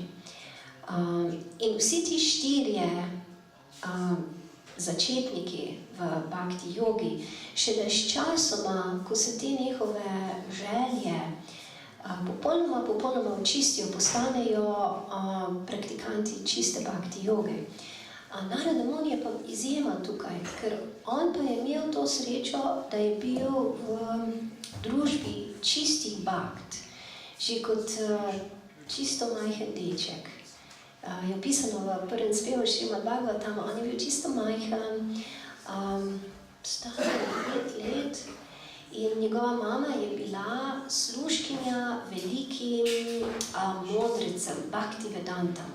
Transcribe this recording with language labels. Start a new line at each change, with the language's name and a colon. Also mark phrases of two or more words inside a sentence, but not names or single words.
Slovenian: In vsi ti štirje začetniki v bhakti jogi, šele s časoma, ko se te njihove želje popolnoma očistijo, postanejo praktikanti čiste bhakti joge. Narada Muni je pa izjema tukaj, ker on pa je imel to srečo, da je bil v družbi čistih bhakt, že kot čisto majhen deček. Je opisano v prvem spevu Šrimad Bhagavatam, on je bil čisto majhen, star 5 let, in njegova mama je bila služkinja velikim modrecem, Bhakti Vedantam.